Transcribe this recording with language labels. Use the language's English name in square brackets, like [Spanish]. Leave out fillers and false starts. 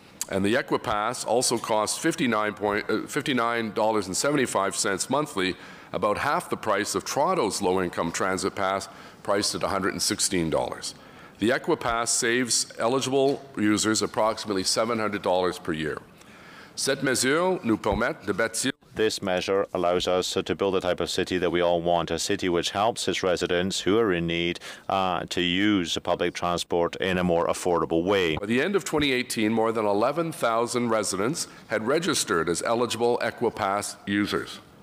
[English] And the EquiPass also costs $59.75 monthly, about half the price of Toronto's low-income transit pass, priced at $116. The EquiPass saves eligible users approximately $700 per year. [French] Cette mesure nous permet de bâtir. [English] This measure allows us to build the type of city that we all want, a city which helps its residents who are in need to use public transport in a more affordable way. By the end of 2018, more than 11,000 residents had registered as eligible EquiPass users.